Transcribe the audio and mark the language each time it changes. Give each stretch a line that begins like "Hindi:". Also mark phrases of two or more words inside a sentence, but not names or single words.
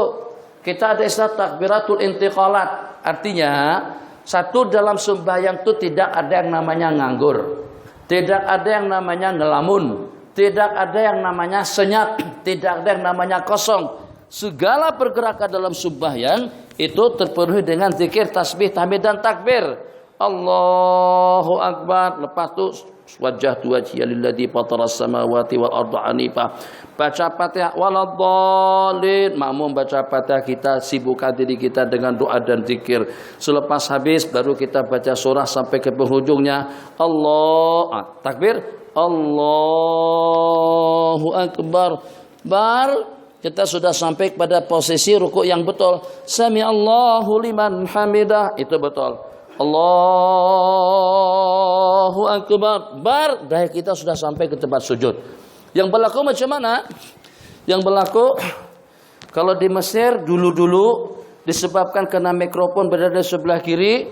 Indonesian: Kita ada istilah
Arabic: تكبيرات الانتقالات,
Indonesian: artinya satu, dalam sembahyang itu tidak ada yang namanya nganggur, tidak ada yang namanya ngelamun, tidak ada yang namanya senyap, tidak ada yang namanya kosong.
Malay: Segala pergerakan dalam sembahyang itu terpenuhi dengan zikir, tasbih, tahmid dan takbir.
Arabic: الله أكبر.
Malay: Lepas itu
Arabic: وجهت وجهي للذي فطر السماوات والأرض حنيفا.
Malay: Baca Fatihah waladhdallin. Makmum baca Fatihah, kita sibukkan diri kita dengan doa dan zikir. Selepas habis baru kita baca surah sampai ke penghujungnya. Takbir.
Arabic: الله أكبر.
Malay: Kita sudah sampai pada posisi rukuk yang betul.
Arabic: سمع الله لمن حمده.
Malay: Itu betul.
Arabic: الله أكبر.
Malay: Dah kita sudah sampai ke tempat sujud. Yang berlaku macam mana? Yang berlaku kalau di Mesir dulu disebabkan karena mikrofon berada sebelah kiri.